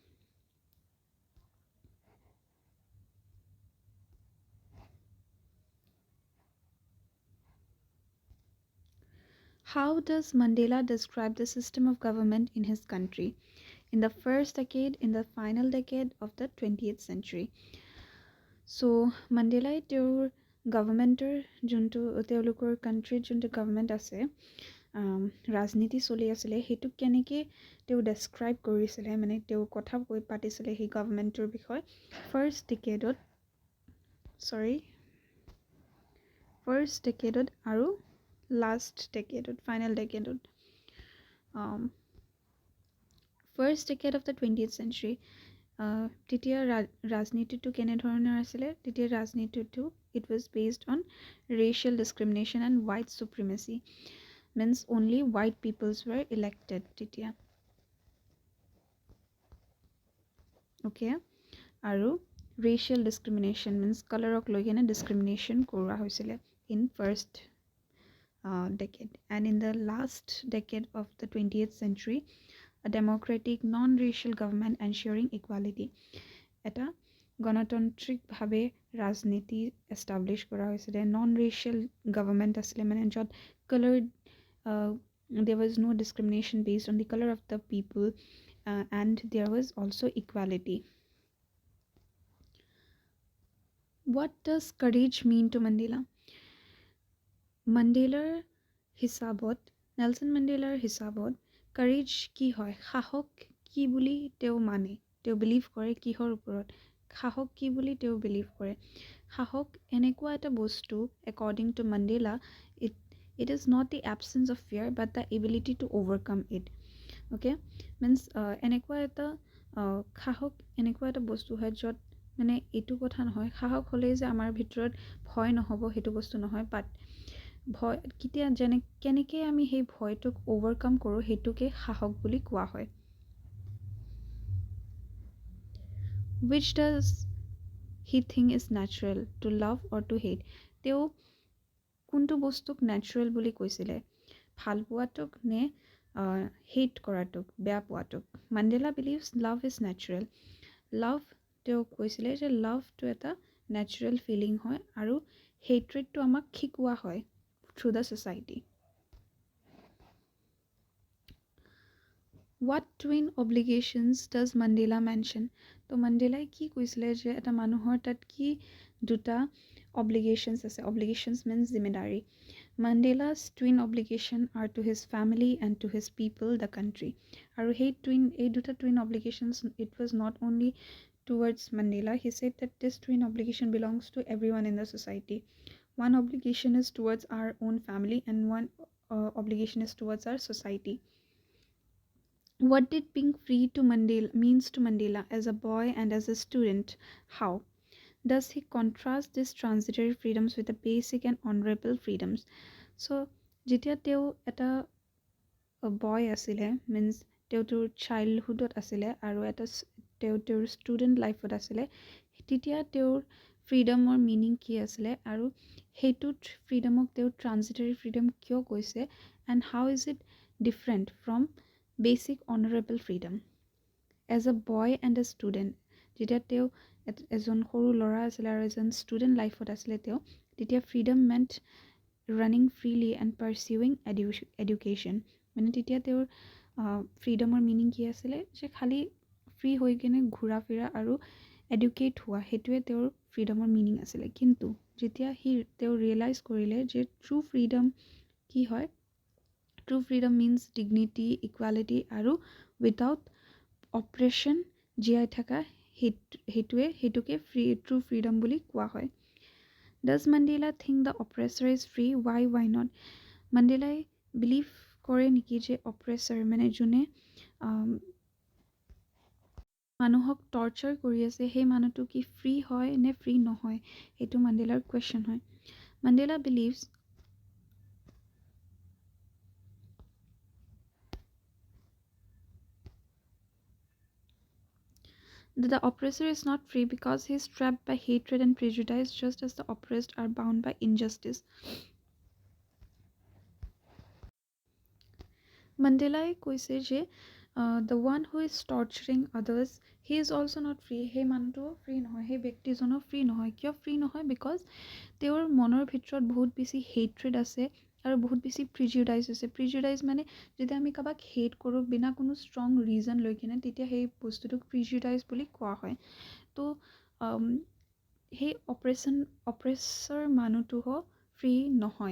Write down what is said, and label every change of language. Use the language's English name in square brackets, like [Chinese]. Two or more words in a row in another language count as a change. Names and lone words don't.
[English] How does Mandela describe the system of government in his country in the first decade, in the final decade of the 20th century? [Assamese] So Mandela তেওঁৰ গভৰ্ণমেণ্টৰ যোনটো তেওঁলোকৰ কাণ্ট্ৰিত যোনটো গভৰ্ণমেণ্ট আছে, ৰাজনীতি চলি আছিলে, সেইটোক কেনেকৈ তেওঁ ডেছক্ৰাইব কৰিছিলে, মানে তেওঁ কথা পাতিছিলে সেই গভৰ্ণমেণ্টৰ বিষয়ে [English] first decade [Assamese] আৰু [English] last decade, final decade, first decade of the 20th century. [Assamese] তেতিয়া ৰাজনীতিটো কেনেধৰণৰ আছিলে? তেতিয়া ৰাজনীতিটো [English] it was based on racial discrimination and white supremacy, means only white peoples were elected তেতিয়া, okay? আৰু racial discrimination means colorক [Assamese] লৈ কেনে [English] discrimination [Assamese] কৰোৱা হৈছিলে [English] in first decade. And in the last decade of the 20th century, a democratic non-racial government ensuring equality. [Assamese] এটা গণতান্ত্ৰিক ভাৱে ৰাজনীতি এষ্টাব্লিছ কৰা হৈছিলে, [English] non-racial government [Assamese] আছিলে, মানে য'ত [English] colored there was no discrimination based on the color of the people, and there was also equality. What does courage mean to Mandela? [Assamese] Mandelaৰ হিচাপত, নেলছন মেণ্ডেলাৰ হিচাপত কাৰেজ কি হয়? সাহস কি বুলি তেওঁ মানে, তেওঁ বিলিভ কৰে কিহৰ ওপৰত? সাহস কি বুলি তেওঁ বিলিভ কৰে? সাহস এনেকুৱা এটা বস্তু, [English] according to Mandela, it is not the absence of fear but the ability to overcome it, okay? [Assamese] means এনেকুৱা এটা সাহস এনেকুৱা এটা বস্তু হয় য'ত মানে এইটো কথা নহয় সাহস হ'লেই যে আমাৰ ভিতৰত ভয় নহ'ব সেইটো বস্তু নহয়, বাট ভয় কেতিয়া কেনেকৈ আমি সেই ভয়টোক অভাৰকাম কৰোঁ সেইটোকে সাহস বুলি কোৱা হয়। [English] Which does he think is natural, to love or to hate? [Assamese] তেওঁ কোনটো বস্তুক নেচাৰেল বুলি কৈছিলে, ভাল পোৱাটোক নে হেট কৰাটোক, বেয়া পোৱাটোক? [English] Mandela believes love is natural. [Assamese] লাভ, তেওঁ কৈছিলে যে লাভটো এটা [English] natural feeling [Assamese] হয় আৰু হেট্ৰেডটো আমাক শিকোৱা হয় [English] through the society. What twin obligations does Mandela mention? [Assamese] তো মাণ্ডেলাই কি কৈছিলে যে এটা মানুহৰ তাত কি দুটা obligations আছে। [English] Obligations means জিম্মেদাৰী। Mandela's twin obligation are to his family and to his people, the country. [Assamese] আৰু এই দুটা [English] twin obligations, it was not only towards Mandela. He said that this twin obligation belongs to everyone in the society. One obligation is towards our own family and one obligation is towards our society. What did being free to Mandela means to Mandela as a boy and as a student? How does he contrast these transitory freedoms with the basic and honorable freedoms? [Assamese] So যেতিয়া তেওঁ এটা বয় আছিলে, মিনছ তেওঁ তেওঁৰ চাইল্ডহুডত আছিলে আৰু এটা তেওঁৰ [English] student life [Assamese] আছিলে, তেতিয়া তেওঁৰ [English] freedom meaning [Assamese] কি আছিলে আৰু সেইটোত ফ্ৰীডমক তেওঁ [English] transitory freedom [Assamese] কিয় কৈছে, [English] and how is it different from basic honorable freedom? as a boy and a student, [Assamese] যেতিয়া তেওঁ এজন সৰু ল'ৰা আছিলে আৰু এজন [English] student life [Assamese] আছিলে তেওঁ, তেতিয়া [English] freedom meant running freely and pursuing education. [Assamese] মানে তেতিয়া তেওঁৰ [English] freedom meaning [Assamese] কি আছিলে, যে খালী ফ্ৰী হৈ কিনে ঘূৰা ফিৰা আৰু এডুকেট হোৱা, সেইটোৱে তেওঁৰ [English] freedom meaning [Assamese] আছিলে। কিন্তু যেতিয়া তেওঁ ৰিয়েলাইজ কৰিলে যে [English] true freedom [Assamese] কি হয়, [English] true freedom means dignity, equality [Assamese] আৰু [English] without oppression [Assamese] জীয়াই থকা, সেইটোকে [English] true freedom [Assamese] বুলি কোৱা হয়। [English] Does Mandela think the oppressor is free? Why not? [Assamese] মাণ্ডেলাই বিলিভ কৰে নেকি যে অপ্ৰেছৰ মানে যোনে মানুহক টৰ্চাৰ কৰি আছে সেই মানুহটো কি ফ্ৰী হয় নে ফ্ৰী নহয়? সেইটো মাণ্ডেলাৰ কুৱেশ্যন হয়। [English] Mandela believes that the oppressor is not free because he is trapped by hatred and prejudice, just as the oppressed are bound by injustice. [Assamese] মাণ্ডেলাই কৈছে যে [English] the one who is torturing others, he is also not free. [Assamese] সেই মানুহটো ফ্ৰী নহয়, সেই ব্যক্তিজনো ফ্ৰী নহয়। কিয় ফ্ৰী নহয়? বিকজ তেওঁৰ মনৰ ভিতৰত বহুত বেছি হেট্ৰেড আছে আৰু বহুত বেছি প্ৰিজুডাইজ আছে। প্ৰিজুডাইজ মানে যেতিয়া আমি কাৰোবাক হেট কৰোঁ বিনা কোনো [English] strong reason [Assamese] লৈ কিনে, তেতিয়া সেই বস্তুটোক প্ৰিজুডাইজ বুলি কোৱা হয়। তো সেই অপ্ৰেছৰ মানুহটোও ফ্ৰী নহয়।